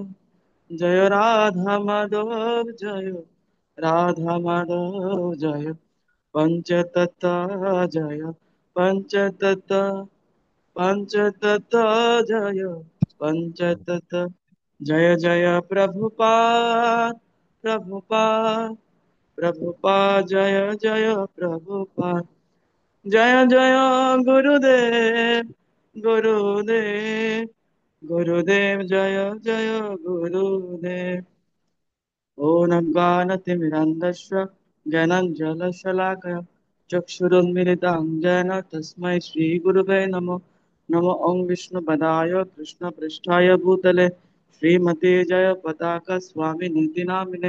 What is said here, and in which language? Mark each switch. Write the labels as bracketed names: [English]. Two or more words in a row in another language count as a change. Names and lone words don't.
[Bangla] জয় রাধা মাধব জয় রাধা মাধব জয় পঞ্চতত্ত্ব জয় পঞ্চতত্ত্ব পঞ্চতত্ত্ব জয় পঞ্চতত্ত্ব জয় জয় প্রভুপাদ প্রভুপাদ প্রভুপাদ জয় জয় প্রভুপাদ জয় জয় গুরুদেব গুরুদেব গুরুদেব জয় জয় গুরুদেব [Sanskrit] ॐ अज्ञानतिमिरान्धस्य ज्ञानाञ्जनशलाकया चक्षुरुन्मिलितं येन तस्मै श्रीगुरुवे नमो नमो ॐ विष्णुपदाय कृष्णपृष्ठाय भूतले श्रीमते जयपताका स्वामिनीति नामिने